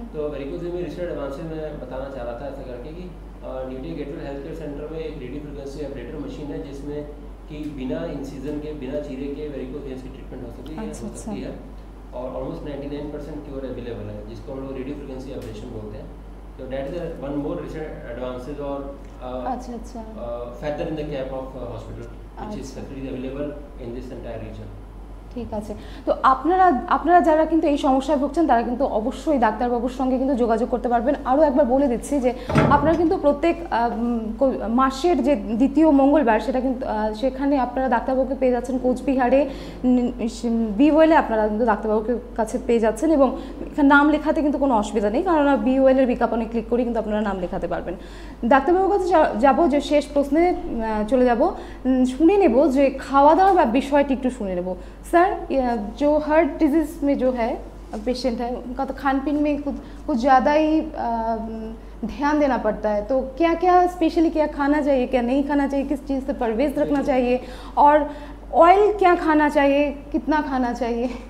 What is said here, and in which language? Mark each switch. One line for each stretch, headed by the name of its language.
Hindi: तो varicose vein में recent advances में बताना चाह रहा था ऐसा करके कि न्यूटी गेटवे हेल्थ केयर सेंटर में एक रेडियो फ्रिक्वेंसी एब्रेटर मशीन है जिसमें कि बिना इंसिजन के बिना चीरे के वेरिकोज वेन्स की ट्रीटमेंट हो सकती है और ऑलमोस्ट 99% क्योर अवेलेबल है, जिसको हम लोग रेडियो फ्रिक्वेंसी एब्रेशन बोलते हैं।
English: So that is one more recent advances or feather in the cap of hospital, which is facility available in this entire region.
Bangla: ঠিক আছে। তো আপনারা যারা কিন্তু এই সমস্যায় ভুগছেন তারা কিন্তু অবশ্যই ডাক্তারবাবুর সঙ্গে কিন্তু যোগাযোগ করতে পারবেন। আরও একবার বলে দিচ্ছি যে আপনারা কিন্তু প্রত্যেক মাসের যে দ্বিতীয় মঙ্গলবার সেটা কিন্তু সেখানে আপনারা ডাক্তারবাবুকে পেয়ে যাচ্ছেন কোচবিহারে বিওএলে, আপনারা কিন্তু ডাক্তারবাবুকে কাছে পেয়ে যাচ্ছেন এবং এখানে নাম লেখাতে কিন্তু কোনো অসুবিধা নেই, কারণ বিওএলের বিজ্ঞাপনে ক্লিক করে কিন্তু আপনারা নাম লেখাতে পারবেন। ডাক্তারবাবুর কাছে যাবো, যে শেষ প্রশ্নে চলে যাব, শুনে নেব যে খাওয়া দাওয়ার বিষয়টি একটু শুনে নেব।
Hindi: सर जो हार्ट डिजीज़ में जो है पेशेंट है उनका तो खान पीन में कुछ ज़्यादा ही ध्यान देना पड़ता है, तो क्या क्या स्पेशली क्या खाना चाहिए, क्या नहीं खाना चाहिए, किस चीज़ से परहेज़ रखना चाहिए और ऑयल क्या खाना चाहिए, कितना खाना चाहिए?